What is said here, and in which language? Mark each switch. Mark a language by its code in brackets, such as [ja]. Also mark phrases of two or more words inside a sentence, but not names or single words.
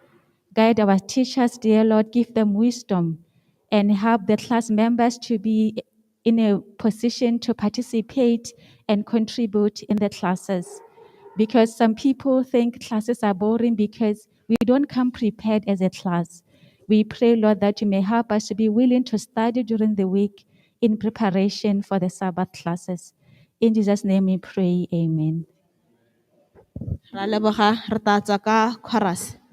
[en] Guide our teachers, dear Lord, give them wisdom and help the class members to be in a position to participate and contribute in the classes. Because some people think classes are boring because we don't come prepared as a class. We pray, Lord, that you may help us to be willing to study during the week in preparation for the Sabbath classes. In Jesus' name we pray, amen. [tn] Ra leboga re tla tswa ka chorus.